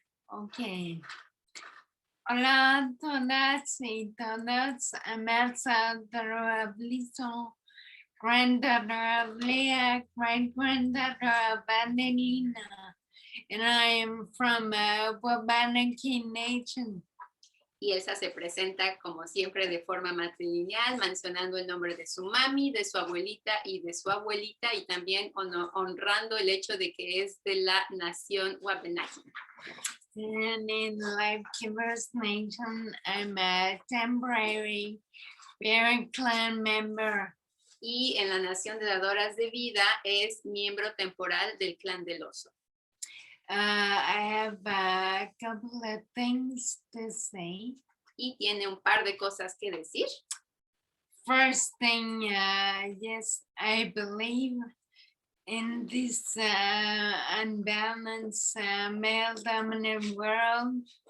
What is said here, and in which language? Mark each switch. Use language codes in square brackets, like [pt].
[es] Ok. Hola a todas y todos. [en] I'm Elsa, daughter of Lisa, granddaughter of Leah, great-granddaughter of Adelina, and I am from Wabanaki Nation. [es] Y Elsa se presenta como siempre de forma matrilineal, mencionando el nombre de su mami, de su abuelita y de su abuelita, y también honrando el hecho de que es de la nación Wabanaki. [en] And in Life Givers Nation, I'm a temporary Bear Clan member. [es] Y en la nación de dadoras de vida es miembro temporal del clan del oso. [en] I have a couple of things to say. [es] Y tiene un par de cosas que decir. [en] First thing, yes, I believe in this unbalanced male-dominant world.